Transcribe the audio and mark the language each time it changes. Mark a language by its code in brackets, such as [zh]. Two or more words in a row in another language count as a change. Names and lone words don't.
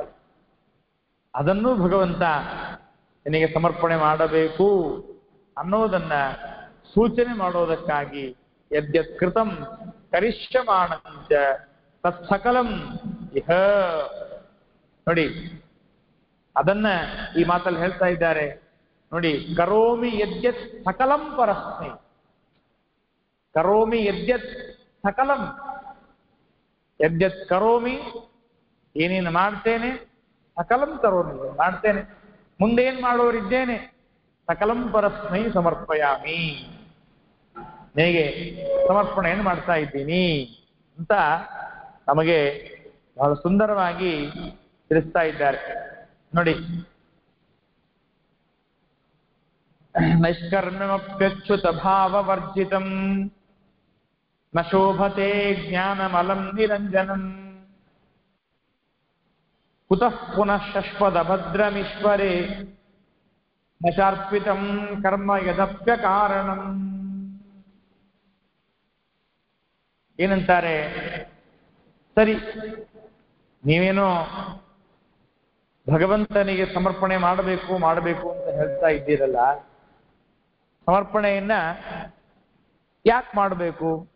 [kn] ಅದನ್ನೂ ಭಗವಂತ ನಿನಗೆ ಸಮರ್ಪಣೆ ಮಾಡಬೇಕು ಅನ್ನೋದನ್ನ ಸೂಚನೆ ಮಾಡೋದಕ್ಕಾಗಿ [sa] ಯದ್ಯತ್ ಕೃತಂ ಕರಿಷ್ಯಮಾಣಂಚ ತತ್ಸಕಲಂ ಇಹ, [kn] ನೋಡಿ ಅದನ್ನ ಈ ಮಾತಲ್ಲಿ ಹೇಳ್ತಾ ಇದ್ದಾರೆ ನೋಡಿ. [sa] ಕರೋಮಿ ಯದ್ಯತ್ ಸಕಲಂ ಪರಸ್ಮೈ, ಕರೋಮಿ ಯದ್ಯತ್ ಸಕಲಂ, ಯದ್ಯತ್ ಕರೋಮಿ [kn] ಏನೇನು ಮಾಡ್ತೇನೆ, [sa] ಸಕಲಂ ಕರೋಮಿ [kn] ಮಾಡ್ತೇನೆ, ಮುಂದೇನ್ ಮಾಡೋರಿದ್ದೇನೆ, [sa] ಸಕಲಂ ಪರಸ್ಮೈ ಸಮರ್ಪಯಾಮಿ, [kn] ಹೇಗೆ ಸಮರ್ಪಣೆಯನ್ನು ಮಾಡ್ತಾ ಇದ್ದೀನಿ ಅಂತ ನಮಗೆ ಬಹಳ ಸುಂದರವಾಗಿ ತಿಳಿಸ್ತಾ ಇದ್ದಾರೆ ನೋಡಿ. [sa] ನೈಷ್ಕರ್ಮ್ಯಮಪ್ಯಚ್ಯುತ ಭಾವವರ್ಜಿತಂ ನ ಶೋಭತೆ ಜ್ಞಾನಮಲಂ ನಿರಂಜನಂ ಕುತಃ ಪುನಃ ಶಶ್ವದಭದ್ರಮೀಶ್ವರೇ ನ ಚಾರ್ಪಿತಂ ಕರ್ಮ ಯದಪ್ಯ ಕಾರಣಂ. [kn] ಏನಂತಾರೆ, ಸರಿ ನೀವೇನೋ ಭಗವಂತನಿಗೆ ಸಮರ್ಪಣೆ ಮಾಡಬೇಕು ಮಾಡಬೇಕು ಅಂತ ಹೇಳ್ತಾ ಇದ್ದೀರಲ್ಲ, ಸಮರ್ಪಣೆಯನ್ನ ಯಾಕೆ ಮಾಡಬೇಕು,